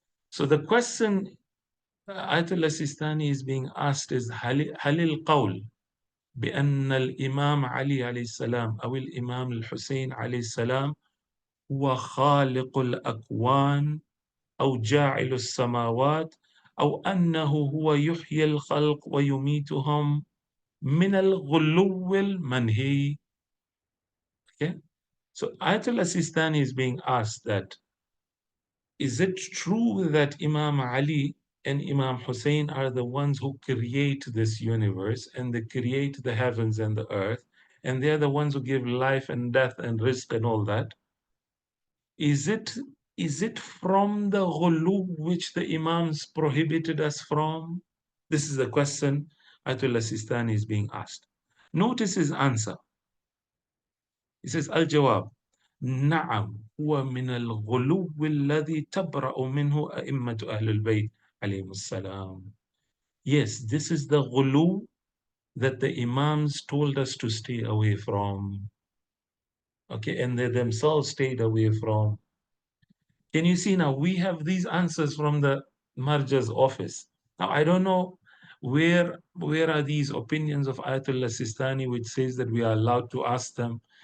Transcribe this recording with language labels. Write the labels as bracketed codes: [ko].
[en] So the question Ayatollah Sistani is being asked is [ar] هل القول بأن الإمام علي عليه السلام أو الإمام الحسين عليه السلام هو خالق الأكوان أو جاعل السماوات أو أنه هو يحيي الخلق ويميتهم من الغلو المنهي. [en] Okay? So Ayatollah Sistani is being asked that, is it true that Imam Ali and Imam Hussein are the ones who create this universe, and they create the heavens and the earth, and they're the ones who give life and death and risk and all that? Is it from the ghulu which the Imams prohibited us from? This is the question Ayatollah Sistani is being asked. Notice his answer. He says, Al-Jawab, [ar] نعم هو من الغلو الذي تبرأ منه أئمة أهل البيت عليهم السلام. [en] Yes, this is the ghulu that the Imams told us to stay away from. Okay, and they themselves stayed away from. Can you see now? We have these answers from the Marja's office. Now, I don't know where are these opinions of Ayatollah Sistani, which says that we are allowed to ask them.